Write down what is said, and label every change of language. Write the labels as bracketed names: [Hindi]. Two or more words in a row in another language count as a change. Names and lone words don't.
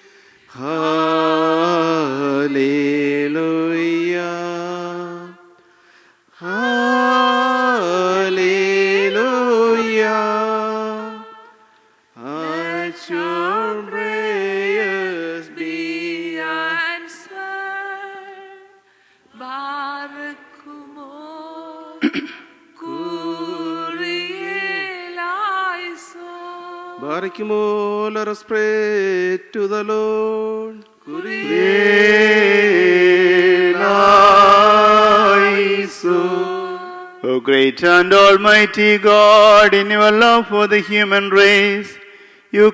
[English] Hallelujah. Hallelujah. Let your prayers be Answered. [Classical Syriac] Barikumo Kurielaiso. Barikimo, [English] let us pray to the Lord. O great and almighty God, in your love for the human race, you